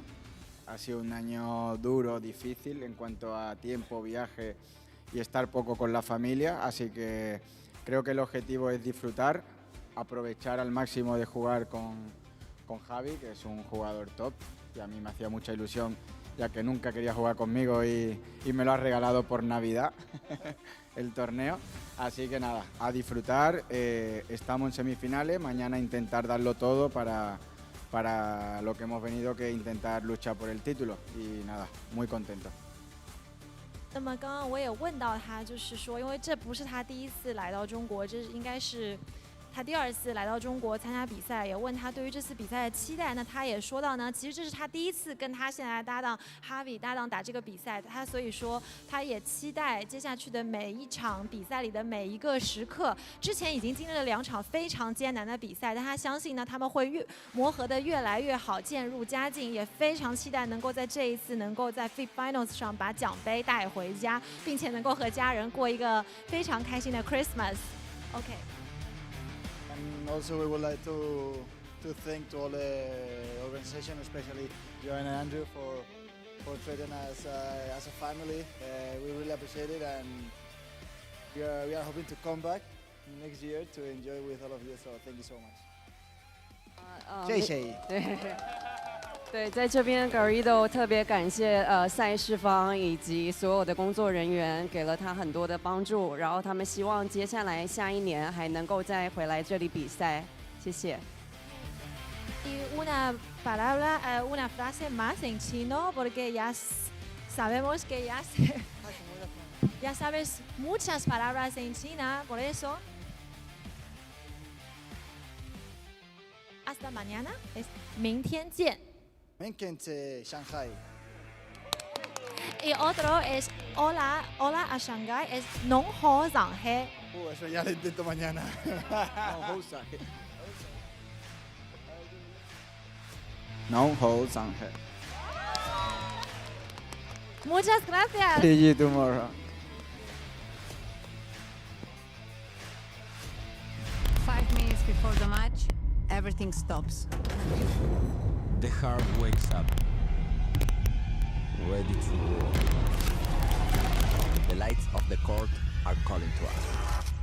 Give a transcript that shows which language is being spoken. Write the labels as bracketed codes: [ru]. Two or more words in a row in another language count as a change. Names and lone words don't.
[es] Ha sido un año duro, difícil en cuanto a tiempo, viaje y estar poco con la familia, así que creo que el objetivo es disfrutar, aprovechar al máximo de jugar con Javi, que es un jugador top y a mí me hacía mucha ilusión, ya que nunca quería jugar conmigo y me lo ha regalado por Navidad el torneo. Así que nada, a disfrutar, estamos en semifinales, mañana intentar darlo todo para lo que hemos venido, que intentar luchar por el título y nada, muy contento. [zh] 那么刚刚我也问到他，就是说，因为这不是他第一次来到中国，这应该是他第2次来到中国参加比赛，也问他对于这次比赛的期待。那他也说到呢，其实这是他第1次跟他现在的搭档 Javi 搭档打这个比赛，他所以说他也期待接下去的每一场比赛里的每一个时刻。之前已经经历了2场非常艰难的比赛，但他相信呢，他们会磨合的越来越好，渐入佳境，也非常期待能够在这一次能够在 FIP Finals 上把奖杯带回家，并且能够和家人过一个非常开心的 Christmas。OK。 [en] And also we would like to thank to all the organization, especially Joanne and Andrew for treating us as a family. We really appreciate it, and we are hoping to come back next year to enjoy with all of you. So thank you so much. [zh] 谢谢。对，在这边 Garrido 特别感谢赛事方以及所有的工作人员，给了他很多的帮助，然后他们希望接下来下一年还能够再回来这里比赛。谢谢。 [es] Y una palabra, una frase más en chino, porque ya sabemos que ya sabes muchas palabras en China, por eso. Hasta mañana, es [zh] 明天见。明天见，Shanghai. [es] Y otro es hola a Shanghai, es [zh] 农好上海。 [es] Eso ya lo intento mañana. Muchas gracias. [en] See you tomorrow. 5 minutes before the match, everything stops. The heart wakes up, ready to war. The lights of the court are calling to us.